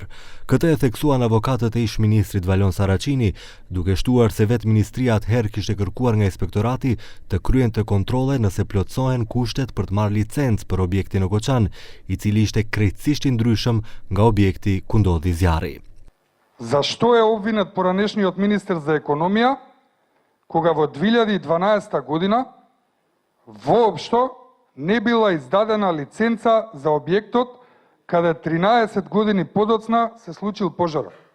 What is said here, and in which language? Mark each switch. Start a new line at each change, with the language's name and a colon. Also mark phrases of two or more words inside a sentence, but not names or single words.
Albanian: Këtë e theksuan avokatët e ish-ministrit Valon Saracini, duke shtuar se vetë ministria atëherë kishte kërkuar nga inspektorati të kryente kontrolle nëse plotësohen kushtet për të marrë licencë për objektin në Koçan, i cili ishte krejtësisht i ndryshëm nga objekti ku ndodhi zjarri.
Macedonian: Зашто е обвинет поранешниот министер за економија, кога во 2012 година воопшто не била издадена лиценца за објектот, каде 13 години подоцна се случил пожарот.